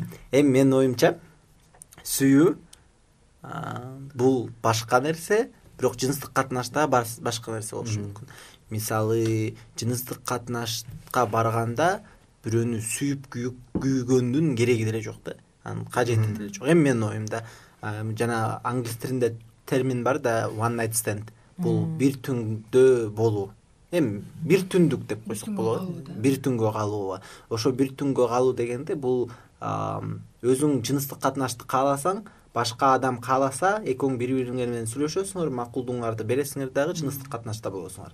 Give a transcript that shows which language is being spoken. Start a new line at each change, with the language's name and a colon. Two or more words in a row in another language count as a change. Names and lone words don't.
Kyrgyz: Эми менин оюмча сүйүү бул башка нерсе, бирок жыныстык катнашта башка нерсе болушу мүмкүн. Мисалы, жыныстык катнашка барганда бирөөнү сүйүп күйгөндүн кереги деле жок да. Анын кажети деле жок. Эми менин оюмда жана англис тилинде термин бар да,
English: one night stand.
Kyrgyz: Бул бир түндө болуу. Эми бир түндүк деп койсок болот. Бир түнгө калуу. Ошо бир түнгө калуу дегенде бул өзүң жыныстык катнашты кааласаң, башка адам кааласа, экөөң бири-бириңер менен сүйлөшөсүңөр, макулдуңарды бересиңер дагы жыныстык катнашта болосуңар.